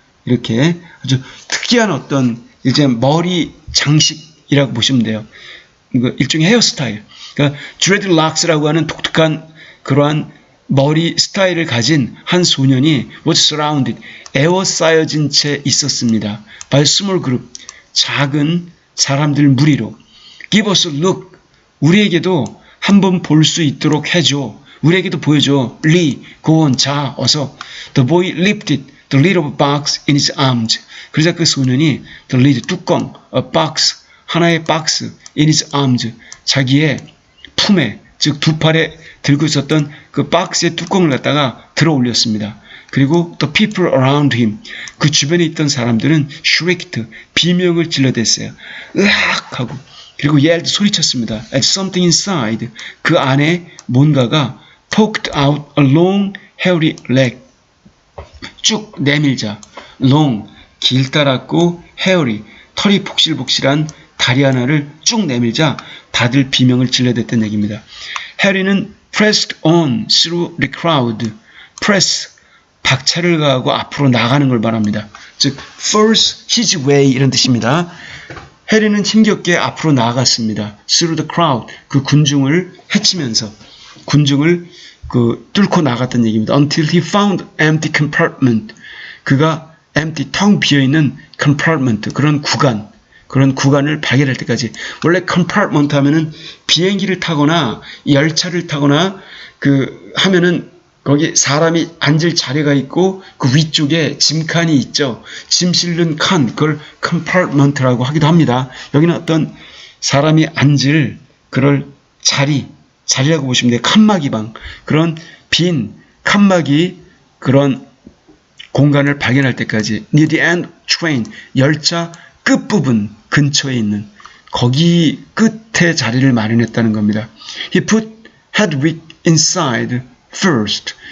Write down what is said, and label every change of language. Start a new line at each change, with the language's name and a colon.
Korean: 이렇게 아주 특이한 어떤 이제 머리 장식이라고 보시면 돼요. 일종의 헤어스타일. 그러니까 드레드락스라고 하는 독특한 그러한 머리 스타일을 가진 한 소년이
English: was surrounded,
Korean: 에워싸여진 채 있었습니다.
English: by a small group,
Korean: 작은 사람들 무리로.
English: give us a look,
Korean: 우리에게도 한번 볼 수 있도록 해줘. 우리에게도 보여줘.
English: Lee, go on,
Korean: 자, 어서.
English: The boy lifted the lid of a box in his arms.
Korean: 그러자 그 소년이 the lid, 뚜껑, a box, 하나의 박스,
English: in his arms,
Korean: 자기의 품에, 즉 두 팔에 들고 있었던 그 박스의 뚜껑을 갖다가 들어 올렸습니다. 그리고
English: the people around him,
Korean: 그 주변에 있던 사람들은 shrieked, 비명을 질러댔어요. 으악 하고. 그리고 yelled, 소리쳤습니다.
English: at something inside,
Korean: 그 안에 뭔가가
English: poked out a long hairy leg,
Korean: 쭉 내밀자. long, 길다랗고 hairy, 털이 복실복실한 다리 하나를 쭉 내밀자 다들 비명을 질러댔던 얘기입니다. 해리는
English: pressed on through the crowd.
Korean: press, 박차를 가하고 앞으로 나가는 걸 말합니다. 즉,
English: force his way
Korean: 이런 뜻입니다. 해리는 힘겹게 앞으로 나아갔습니다.
English: through the crowd,
Korean: 그 군중을 헤치면서 군중을 뚫고 나갔던 얘기입니다.
English: until he found empty compartment.
Korean: 그가 empty, 텅 비어있는 compartment, 그런 구간을 발견할 때까지. 원래 compartment 하면은 비행기를 타거나 열차를 타거나 하면은 거기 사람이 앉을 자리가 있고 그 위쪽에 짐칸이 있죠. 짐 실는 칸, 그걸 compartment라고 하기도 합니다. 여기는 어떤 사람이 앉을 그럴 자리라고 보시면 돼요. 칸막이 방, 그런 빈 칸막이 그런 공간을 발견할 때까지.
English: near the end train,
Korean: 열차 끝부분 근처에 있는 거기 끝에 자리를 마련했다는 겁니다.
English: He put Hedwig inside first.